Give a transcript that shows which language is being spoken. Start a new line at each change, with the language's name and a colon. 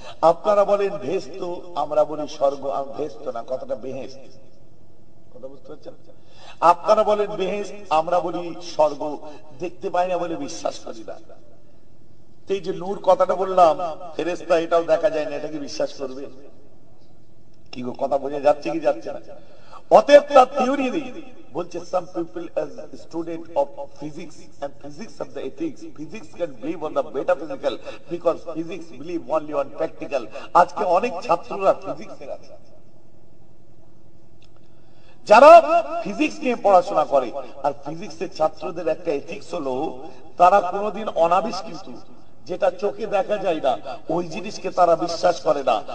Bangla: আপনারা বলেন ভেস্ত, আমরা বলি স্বর্গ। আমি ভেস্ত না, কথাটা বেহেস্ত। কথা বুঝতে পারছেন? আপনারা বলেন বেহেস্ত, আমরা বলি স্বর্গ। দেখতে পাই না বলে বিশ্বাস করি না। এই যে নূর কথাটা বললাম, ফেরেশতা এটাও দেখা যায় না, এটাকে বিশ্বাস করবে কি গো? কথা বোঝা যাচ্ছে কি যাচ্ছে না? অতএব তার থিওরি নেই। বলছে
English: some people as student of physics and physics of the ethics, physics can believe on the metaphysical because physics believe only on practical.
Bangla: আজকে অনেক ছাত্ররা ফিজিক্স এর আছে, যারা ফিজিক্স নিয়ে পড়াশোনা করে। আর ফিজিক্সের ছাত্রদের একটা এথিক্স হলো তারা কোনোদিন অনাবিষ্কৃত, যেটা চোখে দেখা যায় না, ওই জিনিসকে তারা বিশ্বাস করে না।